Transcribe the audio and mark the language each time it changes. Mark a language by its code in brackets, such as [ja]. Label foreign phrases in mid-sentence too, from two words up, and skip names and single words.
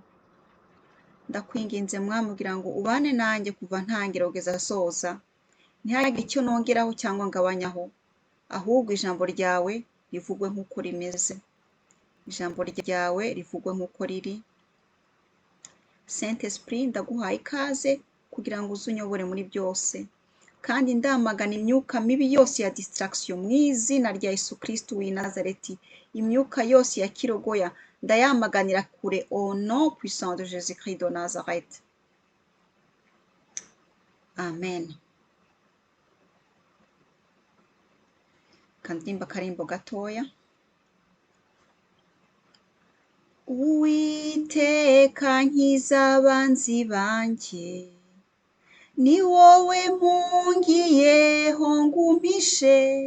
[rw] Ndakwinginze Mwami kugira ngo ubane nanjye kuva ntangira kugeza soza, ntihagire icyo nongeraho cyangwa ngabanyaho, ahubwo ijambo ryawe rivugwe nk'uko rimeze, ijambo ryawe rivugwe nk'uko riri. Saint Esprit, ndaguhaye ikaze kugira ngo uze unyobore muri byose, kandi ndamagana imyuka mibi yose ya distraction mu izina rya Yesu Kristo w'i Nazareti. Imyuka yose ya kirogoya ndayamaganira kure [fr] au nom puissant de Jésus Christ de Nazareth. [rw] Amen. Kandimba karimbo gatoya. Uwiteka nkiza abanzi banjye, ni wowe mpungiyeho ngumpishe,